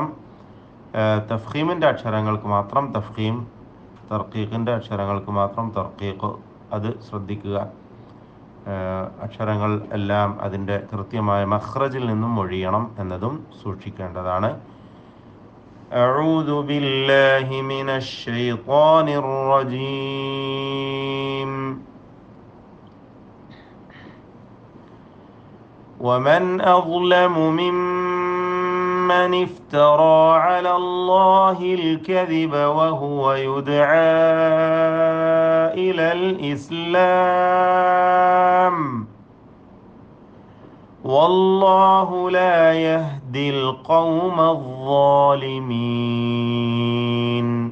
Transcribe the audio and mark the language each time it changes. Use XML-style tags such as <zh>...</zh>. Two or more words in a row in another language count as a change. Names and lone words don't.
<ml>തഫ്ഖീമിൻ്റെ അക്ഷരങ്ങൾക്ക് മാത്രം തഫ്ഖീം, തർക്കീഖിൻ്റെ അക്ഷരങ്ങൾക്ക് മാത്രം തർക്കീഖ്, അത് ശ്രദ്ധിക്കുക. അക്ഷരങ്ങൾ എല്ലാം അതിൻ്റെ കൃത്യമായ മഖ്റജിൽ നിന്നും മൊഴിയണം എന്നതും സൂക്ഷിക്കേണ്ടതാണ്.</ml> <ar>أعوذ بالله من الشيطان الرجيم. ومن أظلم ممن افترى على الله الكذب وهو يدعى إلى الإسلام والله لا يهدي القوم الظالمين.</ar>